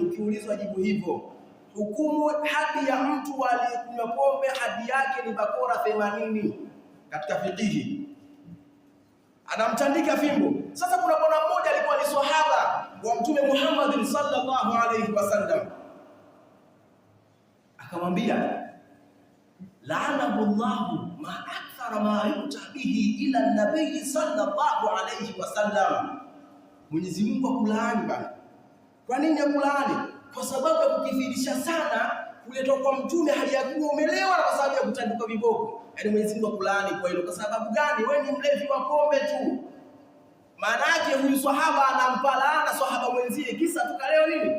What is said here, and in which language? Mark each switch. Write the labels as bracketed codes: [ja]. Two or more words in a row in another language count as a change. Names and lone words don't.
[sw] Ukiulizwa jibu hivyo, hukumu hadi ya mtu aliyekunywa pombe hadi yake ni bakora 80 katika fiqhi, anamtandika fimbo. Sasa kuna bwana mmoja alikuwa ni sahaba wa mtume Muhammad [ar] صلى الله عليه وسلم, [sw] akamwambia [ar] لعنه الله ما أكثر ما يؤتى به إلى النبي صلى الله عليه وسلم, [sw] Mwenyezi Mungu akulaani bana. Kwa nini akulaani? Kwa sababu ya kukithirisha sana kuletwa kwa mtume hali ya kuwa umelewa, na kwa sababu ya kutandika viboko. Yaani Mwenyezi Mungu akulaani kwa hilo. Kwa sababu gani? Wewe ni mlevi wa pombe tu. Maana yake huyu sahaba anampa laana sahaba mwenzie kisa tukaleo nini?